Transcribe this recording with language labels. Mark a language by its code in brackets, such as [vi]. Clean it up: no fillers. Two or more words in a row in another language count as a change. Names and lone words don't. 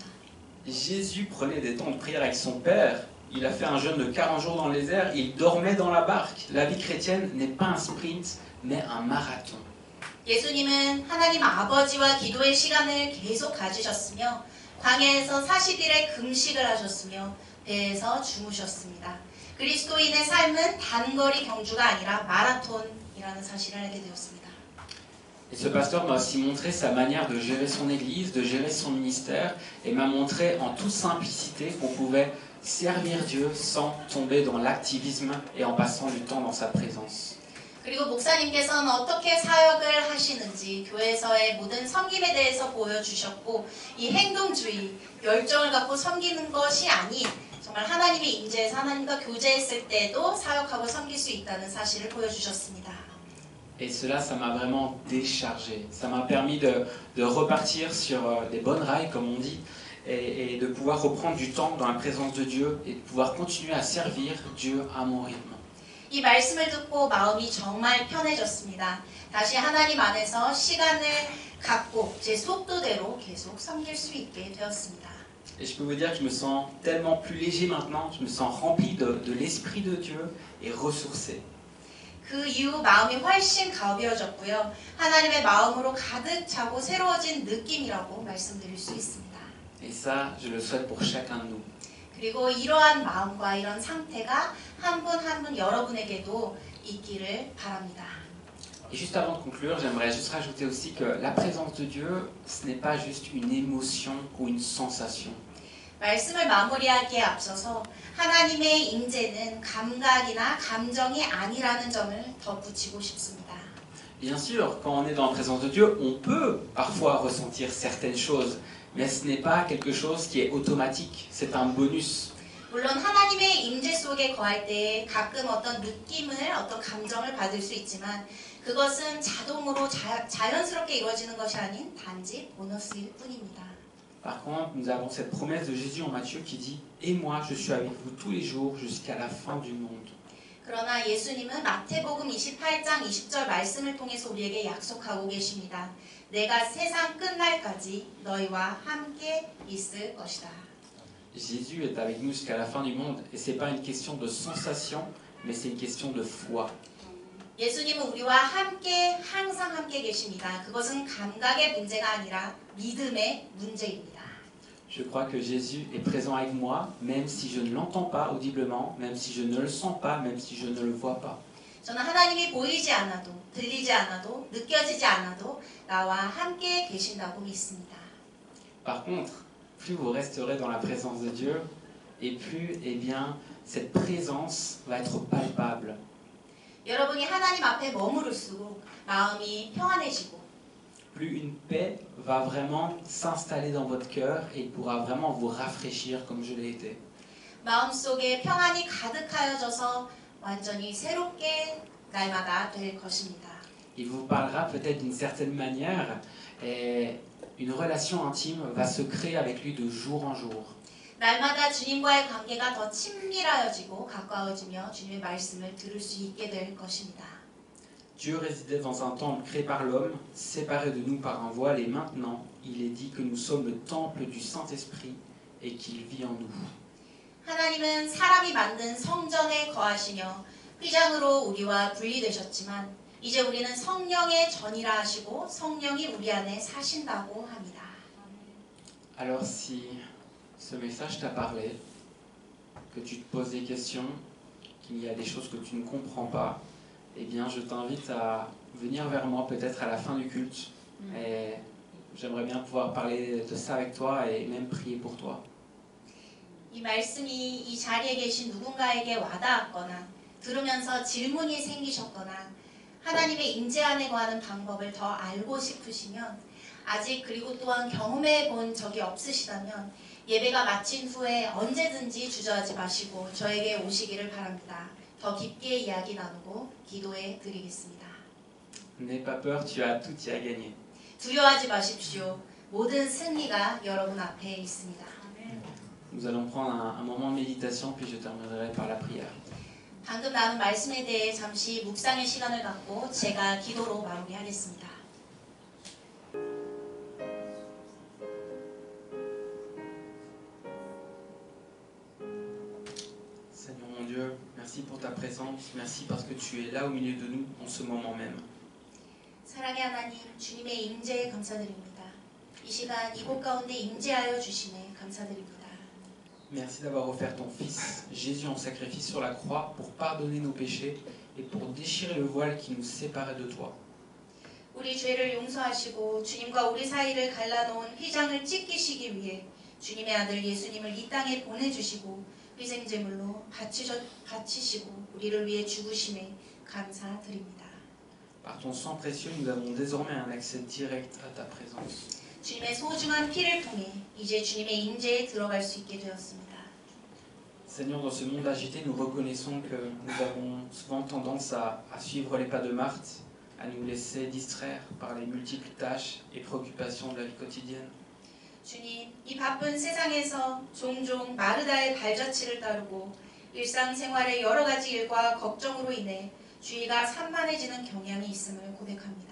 [fr] Jésus prenait des temps de prière avec son Père. Il a fait un jeûne de 40 jours dans les airs. Il dormait dans la barque. La vie chrétienne n'est pas un sprint, mais un marathon. [ko] 예수님은 하나님 아버지와 기도의 시간을 계속 가지셨으며 광야에서 40일의 금식을 하셨으며 배에서 주무셨습니다. 그리스도인의 삶은 단거리 경주가 아니라 마라톤이라는 사실을 알게 되었습니다. [fr] Et ce pasteur m'a aussi montré sa manière de gérer son église, de gérer son ministère, et m'a montré en toute simplicité qu'on pouvait servir Dieu sans tomber dans l'activisme et en passant du temps dans sa présence. [ko] 그리고 목사님께서는 어떻게 사역을 하시는지 교회에서의 모든 섬김에 대해서 보여주셨고 이 행동주의, 열정을 갖고 섬기는 것이 아닌 정말 하나님의 임재에서 하나님과 교제했을 때도 사역하고 섬길 수 있다는 사실을 보여주셨습니다. [fr] Et cela, ça m'a vraiment déchargé. Ça m'a permis de repartir sur les bonnes rails, comme on dit, et de pouvoir reprendre du temps dans la présence de Dieu et de pouvoir continuer à servir Dieu à mon rythme. [ko] 이 말씀을 듣고 마음이 정말 편해졌습니다. 다시 하나님 안에서 시간을 갖고 제 속도대로 계속 섬길 수 있게 되었습니다. [fr] Et je peux vous dire que je me sens tellement plus léger maintenant, je me sens rempli de l'Esprit de Dieu et ressourcé. [ko] 그 이후 마음이 훨씬 가벼워졌고요. 하나님의 마음으로 가득 차고 새로워진 느낌이라고 말씀드릴 수 있습니다. [fr] Et ça, je le souhaite pour chacun de nous. [ko] 그리고 이러한 마음과 이런 상태가 한 분 한 분 여러분에게도 있기를 바랍니다. [fr] Et juste avant de conclure, j'aimerais juste rajouter aussi que la présence de Dieu, ce n'est pas juste une émotion ou une sensation. [ko] 말씀을 마무리하기에 앞서서 하나님의 임재는 감각이나 감정이 아니라는 점을 덧붙이고 싶습니다. [fr] Bien sûr, quand on est dans la présence de Dieu, on peut parfois ressentir certaines choses, mais ce n'est pas quelque chose qui est automatique, c'est un bonus. [ko] 물론 하나님의 임재 속에 거할 때 가끔 어떤 느낌을, 어떤 감정을 받을 수 있지만 그것은 자동으로 자연스럽게 이루어지는 것이 아닌 단지 보너스일 뿐입니다. [fr] Par contre, nous avons cette promesse de Jésus en Matthieu qui dit « Et moi, je suis avec vous tous les jours jusqu'à la fin du monde. » [ko] 그러나 예수님은 마태복음 28장 20절 말씀을 통해서 우리에게 약속하고 계십니다. 내가 세상 끝날까지 너희와 함께 있을 것이다. [fr] Jésus est avec nous jusqu'à la fin du monde et ce n'est pas une question de sensation, mais c'est une question de foi. [ko] 예수님은 우리와 함께 항상 함께 계십니다. 그것은 감각의 문제가 아니라 믿음의 문제입니다. [fr] Je crois que Jésus est présent avec moi, même si je ne l'entends pas audiblement, même si je ne le sens pas, même si je ne le vois pas. [ko] 저는 하나님이 보이지 않아도, 들리지 않아도, 느껴지지 않아도 나와 함께 계신다고 믿습니다. [fr] Par contre, plus vous resterez dans la présence de Dieu, et plus, eh bien, cette présence va être palpable. [ko] 여러분이 하나님 앞에 머무를수록 마음이 평안해지고 [fr] Plus une paix va vraiment s'installer dans votre cœur et il pourra vraiment vous rafraîchir comme je l'ai été. [ko] 마음속에 평안이 가득하여져서 완전히 새롭게 날마다 될 것입니다. [fr] il vous parlera peut-être d'une certaine manière et une relation intime va se créer avec lui de jour en jour. [ko] 날마다 주님과의 관계가 더 친밀하여지고 가까워지며 주님의 말씀을 들을 수 있게 될 것입니다. [fr] Dieu résidait dans un temple créé par l'homme, séparé de nous par un voile, et maintenant, il est dit que nous sommes le temple du Saint-Esprit et qu'il vit en nous. [ko] 하나님은 사람이 만든 성전에 거하시며 휘장으로 우리와 분리되셨지만 이제 우리는 성령의 전이라 하시고 성령이 우리 안에 사신다고 합니다. [fr] Alors si ce message t'a parlé, que tu te poses des questions, qu'il y a des choses que tu ne comprends pas, eh bien je t'invite à venir vers moi peut-être à la fin du culte. Et j'aimerais bien pouvoir parler de ça avec toi et même prier pour toi. [ko] 이 말씀이 이 자리에 계신 누군가에게 와닿았거나 들으면서 질문이 생기셨거나 하나님의 임재 안에 거하는 방법을 더 알고 싶으시면 아직 그리고 또한 경험해 본 적이 없으시다면 예배가 마친 후에 언제든지 주저하지 마시고 저에게 오시기를 바랍니다. 더 깊게 이야기 나누고 기도해 드리겠습니다. [fr] N'aie pas peur, tu as tout y à gagner. [ko] 두려워하지 마십시오. 모든 승리가 여러분 앞에 있습니다. [fr] Nous allons prendre un moment de méditation puis je terminerai par la prière. [ko] 방금 나눈 말씀에 대해 잠시 묵상의 시간을 갖고 제가 기도로 마무리하겠습니다. [fr] Seigneur mon Dieu, merci pour ta présence, merci parce que tu es là au milieu de nous en ce moment même. [ko] 사랑의 하나님, 주님의 임재에 감사드립니다. 이 시간 이곳 가운데 임재하여 주심에 감사드립니다. [fr] Merci d'avoir offert ton Fils, Jésus en sacrifice sur la croix pour pardonner nos péchés et pour déchirer le voile qui nous séparait de toi. [ko] 우리 죄를 용서하시고 주님과 우리 사이를 갈라놓은 휘장을 찢기시기 위해 주님의 아들 예수님을 이 땅에 보내주시고 희생제물로 바치시고 우리를 위해 죽으심에 감사드립니다. [fr] Par ton sang précieux, nous avons désormais un accès direct à ta présence. [ko] 주님의 소중한 피를 통해 이제 주님의 임재에 들어갈 수 있게 되었습니다. [fr] Seigneur, dans ce monde agité, nous reconnaissons que nous avons souvent tendance à suivre les pas de Marthe, à nous laisser distraire par les multiples tâches et préoccupations de la vie quotidienne. [ko] 주님, 이 바쁜 세상에서 종종 마르다의 발자취를 따르고 일상생활의 여러 가지 일과 걱정으로 인해 주의가 산만해지는 경향이 있음을 고백합니다.